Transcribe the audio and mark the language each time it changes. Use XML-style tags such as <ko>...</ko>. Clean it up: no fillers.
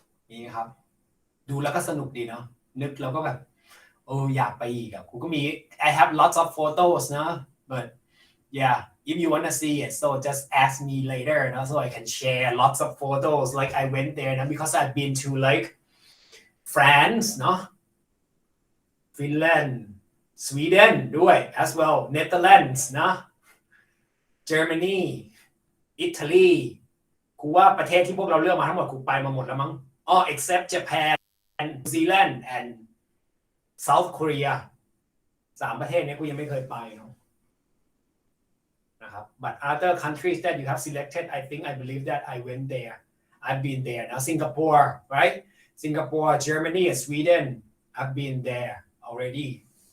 <th>นี่ครับดูแล้วก็สนุกดีเนาะนึกแล้วก็แบบอยากไปอีกอ่ะกูก็มี</th> <en>I have lots of photos</en> <th>นะ but</th> <en>yeah, if you want to see it, so just ask me later, so I can share lots of photos. Like I went there, because I've been to like France, Finland, Sweden ด้วย as well, Netherlands, Germany, Italy</en> <th>กูว่าประเทศที่พวกเราเลือกมาทั้งหมดกูไปมาหมดแล้วมั้ง</th> <en>except Japan, New Zealand and South Korea</en> <th>3 ประเทศนี้กูยังไม่เคยไปนะครับ</th> <en>but other countries that you have selected I believe that I went there. I've been there. Now Singapore, right? Singapore, Germany and Sweden, I've been there already.</en>